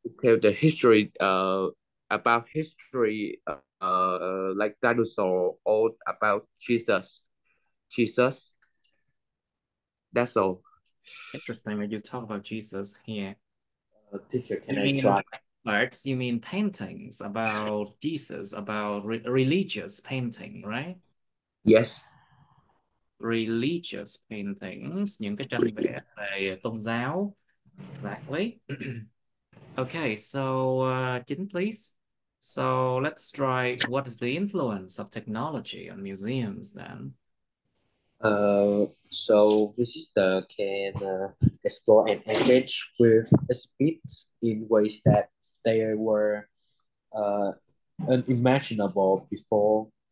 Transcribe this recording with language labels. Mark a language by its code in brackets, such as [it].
[en] tell the history about history, like dinosaur, or about Jesus. That's all. Interesting that you talk about Jesus here. Teacher, can You I mean try? arts, you mean paintings about Jesus, about religious painting, right? Yes. Religious paintings, [vi] những cái tranh vẽ về tôn giáo. [en] Exactly. Okay, so Chính, please. So let's try what is the influence of technology on museums then? So visitor can explore and engage with exhibits in ways that they were uh, unimaginable before.